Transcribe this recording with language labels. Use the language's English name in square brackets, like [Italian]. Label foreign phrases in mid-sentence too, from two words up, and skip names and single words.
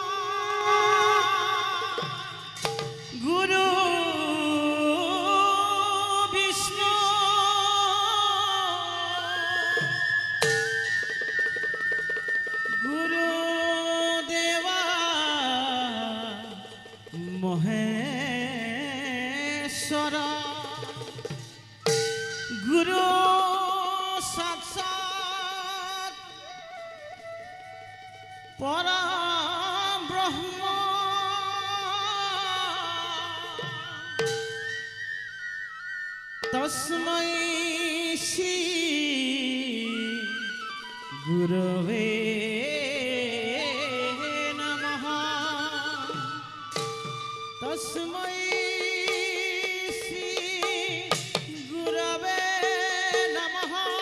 [Sanskrit] গুরু বিষ্ণু গুরু দেবা মহেশ্বর গুরু সাক্ষাৎ পরব্রহ্ম তস্मै শ্রী গুরবে নমঃ তস্मै শ্রী গুরবে নমঃ